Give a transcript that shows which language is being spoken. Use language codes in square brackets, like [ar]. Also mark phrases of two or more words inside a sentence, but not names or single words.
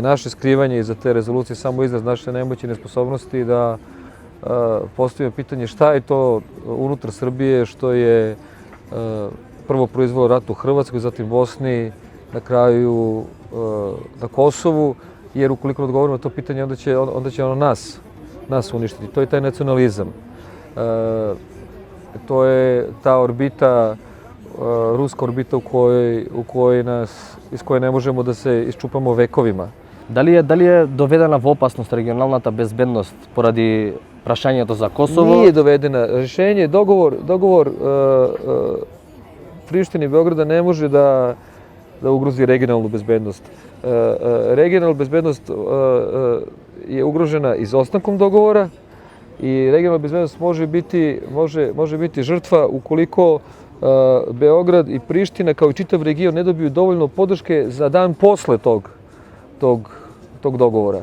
[sr] Naše skrivanje iza te rezolucije samo izraz naše nemoći i nesposobnosti da postavimo pitanje šta je to unutar Srbije što je prvo proizvelo rat u Hrvatskoj, zatim Bosni, na kraju na Kosovu, jer ukoliko odgovorimo na to pitanje, onda će ono nas uništiti. To je taj nacionalizam. To je ta orbita, ruska orbita iz koje ne možemo da se iščupamo vekovima. [mk] Дали е доведена во опасност регионалната безбедност поради прашањето за Косово? [sr] Nije dovedena. Rešenje, dogovor Prištine i Beograda ne može da ugrozi regionalnu bezbednost. Regionalna bezbednost je ugrožena izostankom dogovora i regionalna bezbednost može biti žrtva ukoliko Beograd i Priština kao i čitav region ne dobiju dovoljno podrške za dan posle tog dogovora.